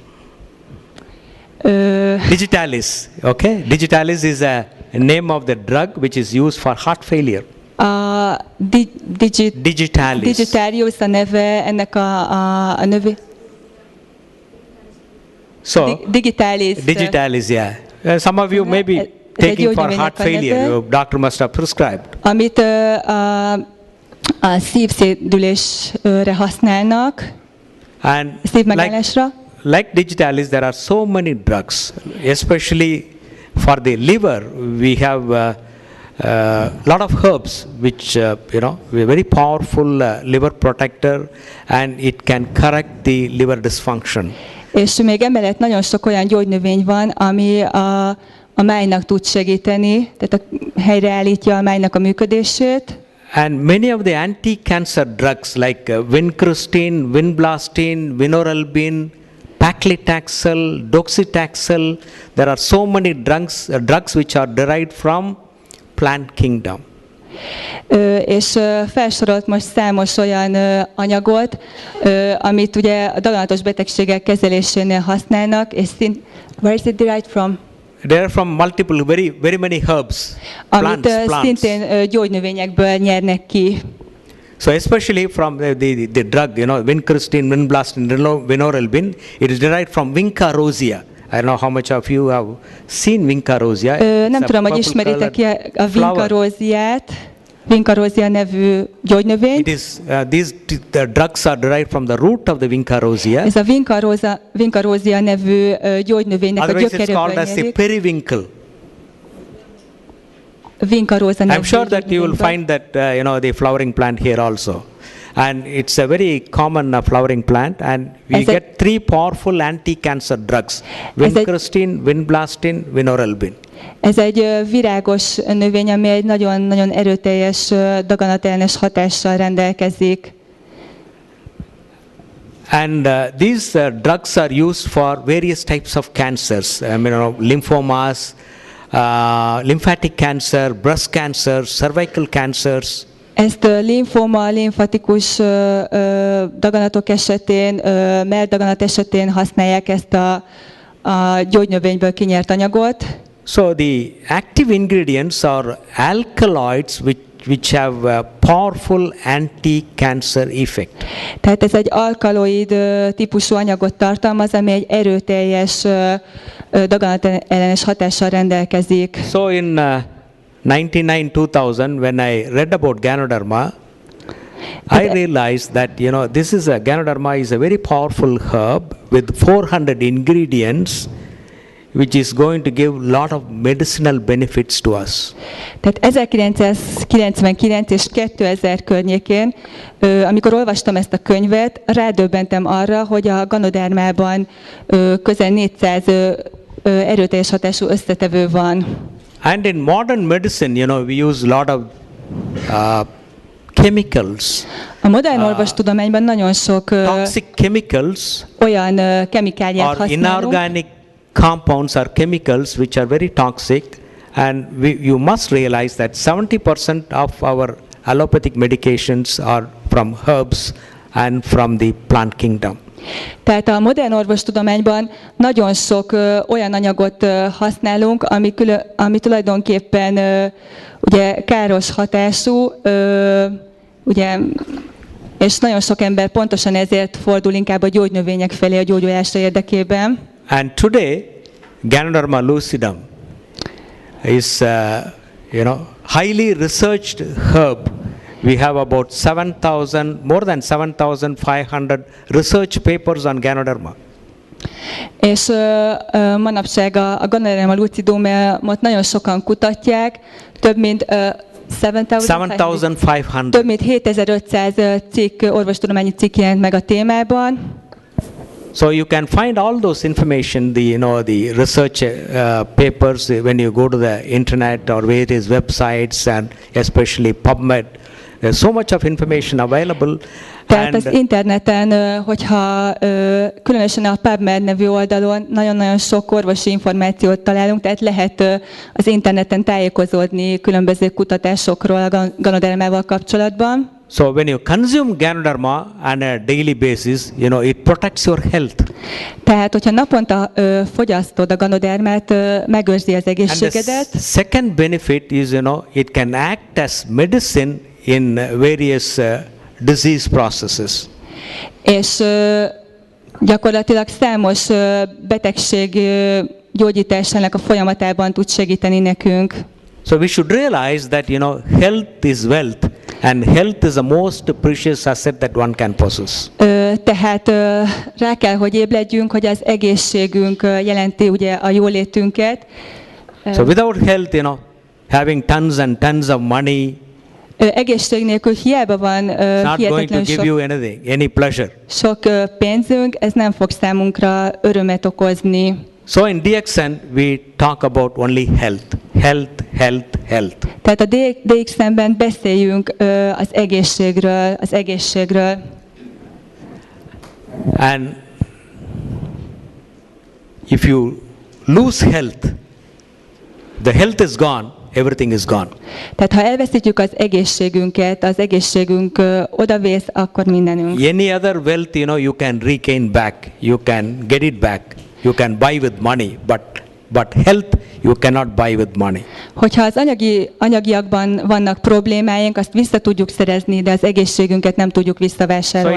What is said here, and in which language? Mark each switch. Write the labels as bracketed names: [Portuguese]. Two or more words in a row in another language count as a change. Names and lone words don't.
[English] Digitalis, okay? Digitalis is a name of the drug which is used for heart failure. Digitalis. [Hungarian] Digitarius a neve ennek a növé... [English] So, Digitalis. Digitalis, yeah. Some of you may be taking for heart failure. Your doctor must have prescribed. [Hungarian] Amit a szívszédülésre használnak, And szívmegállásra. [English] like Digitalis, there are so many drugs, especially for the liver. We have a lot of herbs which, very powerful liver protector, and it can correct the liver dysfunction. [Hungarian] És még emellett nagyon sok olyan gyógynövény van, ami a májnak tud segíteni, tehát helyreállítja a májnak a működését. [English] And many of the anti-cancer drugs like vincristine, vinblastine, vinorelbine, paclitaxel, docetaxel, there are so many drugs which are derived from plant kingdom. [Hungarian] És felsorolt most számos olyan anyagot, amit ugye a daganatos betegségek kezelésénél használnak, és [English] where is it derived from? They are from multiple, very many herbs, Amit plants. [Hungarian] szintén gyógynövényekből nyernek ki. [English] So especially from the drug, vincristine, vinblastine, vinorelbine, it is derived from Vinca rosea. I don't know how much of you have seen Vinca rosea. [Hungarian] Nem tudom, hogy ismeritek a Vinca roseát, Vinca rosea nevű gyógynövényt. [English] These drugs are derived from the root of the Vinca rosea. [Hungarian] Ez a Vinca rosea nevű gyógynövénynek a [English] Otherwise it's gyökeréből called as the nyerik. periwinkle. [Hungarian] Vinca rosa nevű [English] I'm sure that you will gyógynövényből. find that the flowering plant here also. And it's a very common flowering plant, and we get three powerful anti-cancer drugs: vincristine, vinblastine, vinorelbine. [Hungarian] Ez egy virágos növény, ami egy nagyon-nagyon erőteljes daganatellenes hatással rendelkezik. [English] And these drugs are used for various types of cancers, lymphomas, lymphatic cancer, breast cancer, cervical cancers. [Hungarian] Ezt limfoma, limfatikus daganatok esetén, melldaganat esetén használják ezt a gyógynövényből kinyert anyagot. [English] So the active ingredients are alkaloids which have a powerful anti-cancer effect. [Hungarian] Tehát ez egy alkaloid típusú anyagot tartalmaz, ami egy erőteljes daganatellenes hatással rendelkezik. [English] So in 1999-2000, when I read about Ganoderma, I realized that Ganoderma is a very powerful herb with 400 ingredients, which is going to give lot of medicinal benefits to us. [Hungarian] Tehát 1999 és 2000 környékén, amikor olvastam ezt a könyvet, rádöbbentem arra, hogy a Ganodermában közel 400 erőteljes hatású összetevő van. [English] And in modern medicine, we use a lot of chemicals. [Hungarian] A modern orvostudományban nagyon sok [English] toxic chemicals [Hungarian] olyan kemikáliát or használunk. [English] inorganic compounds or chemicals which are very toxic, and you must realize that 70% of our allopathic medications are from herbs and from the plant kingdom. [Hungarian] Tehát a modern orvostudományban nagyon sok olyan anyagot használunk, ami tulajdonképpen ugye káros hatású, ugye, és nagyon sok ember pontosan ezért fordul inkább a gyógynövények felé a gyógyulása érdekében. [English] And today, Ganoderma lucidum is highly researched herb. We have about more than 7,500 research papers on Ganoderma. [Hungarian] És manapság a Ganoderma lucidumot nagyon sokan kutatják, több mint 7,500. Több mint 7500 orvostudományi cikk jelent meg a témában. [English] So you can find all those information, the research papers when you go to the internet or various websites, and especially PubMed. There's so much of information available, [Hungarian] Tehát az interneten, hogyha különösen a PubMed nevű oldalon nagyon-nagyon sok orvosi információt találunk, tehát lehet az interneten tájékozódni különböző kutatásokról a Ganodermával kapcsolatban. [English] So when you consume Ganoderma on a daily basis, it protects your health. [Hungarian] Tehát, hogyha naponta fogyasztod a Ganodermát, megőrzi az [English] And the egészségedet. second benefit is, it can act as medicine in various disease processes. [Hungarian] És gyakorlatilag számos betegség gyógyításának a folyamatában tud segíteni nekünk. [English] So we should realize that, health is wealth, and health is the most precious asset that one can possess. [Hungarian] Tehát rá kell, hogy ébredjünk, hogy az egészségünk jelenti ugye a jólétünket. [English] So without health, having tons and tons of money, [Hungarian] Egészség nélkül hiába van [English] it's not going to hihetetlen give you anything, any pleasure. [Hungarian] sok pénzünk, ez nem fog számunkra örömet okozni. [English] So in DXN we talk about only health, health, health, health. [Hungarian] Tehát a DXN-ben beszéljünk az egészségről, az egészségről. [English] And if you lose health, the health is gone, everything is gone. [Hungarian] Tehát ha elveszítjük az egészségünket, az egészségünk odavész, akkor mindenünk. [English] Any other wealth, you can regain back, you can get it back, you can buy with money, but health you cannot buy with money. [Hungarian] Hogyha az anyagiakban vannak problémáink, azt vissza tudjuk szerezni, de az egészségünket nem tudjuk So visszavásárolni.